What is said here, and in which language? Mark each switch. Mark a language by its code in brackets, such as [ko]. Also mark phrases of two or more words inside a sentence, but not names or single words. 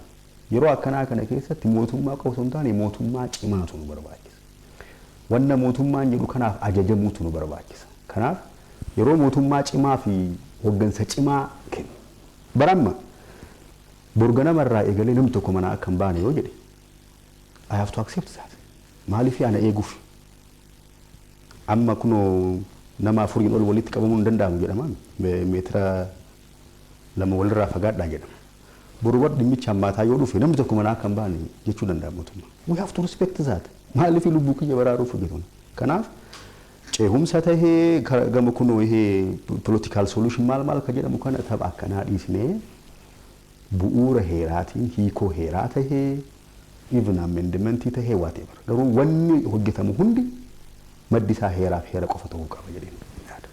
[om] Yeroo akkanaa kana keessatti mootummaa qofa osoo hin taane mootummaa cimaatu nu barbaachisa. Wanna mootummaan jedhu kanaaf ajajamuutu nu barbaachisa. Kanaaf yeroo mootummaa cimaa fi hoggansa cimaa kennu. Baramma borganamarraa eegalee namni tokko mana akka hin baane yoo jedhe [en] I have to accept that. [om] Maaliif ana eeguuf? Amma kunoo nama afuriin ol walitti qabamuu hin danda'amu jedhama. Meetira lama walirraa fagaadhaa jedhama. Boruwwan dhimmicha hammaataa yoo dhufe namni tokko mana akka hin baane jechuu danda'a mootummaa. [en] We have to respect that. [om] Maaliif lubbuu kiyya baraaruuf hojjetu? Kanaaf ceehumsa tahee gama kunoo ihee [en] political solution [om] maal ka jedhamu kana tapha akkanaa dhiisnee bu'uura heeraatiin hiikoo heeraa tahee even amendmentii tahee whatever. Garuu wanni hojjetamu hundi maddi isaa heeraaf heera qofa ta'uu qaba jedheen yaada.